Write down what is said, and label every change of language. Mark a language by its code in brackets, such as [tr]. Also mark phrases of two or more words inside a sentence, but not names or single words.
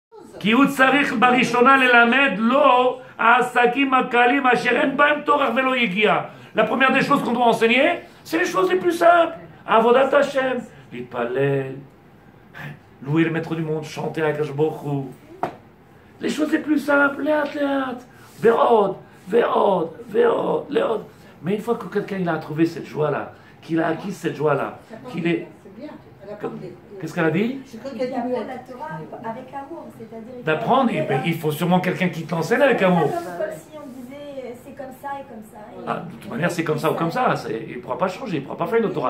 [he] כי הוא צריך בראשונה ללמד לו העסקים הקלים אשר אין בהם תורך ולא יגיע. [fr] La première des choses qu'on doit enseigner, c'est les choses les plus simples. [he] עבודת השם, להתפלל, [fr] louer le maître du monde, chanter à [he] קדוש ברוך הוא. [fr] Les choses les plus simples, [he] לאט לאט, ועוד, ועוד, ועוד, לעוד. [fr] Mais une fois que quelqu'un il a trouvé cette joie-là, qu'il a acquis cette joie-là, qu'il est... Qu'est-ce qu'elle a dit? D'apprendre la Torah avec amour, c'est-à-dire... D'apprendre, il faut sûrement quelqu'un qui te l'enseigne avec amour. Comme si on disait c'est comme ça et comme ça. Ah, de toute manière, c'est comme ça ou comme ça. Il ne pourra pas changer, il ne pourra pas faire une autre Torah.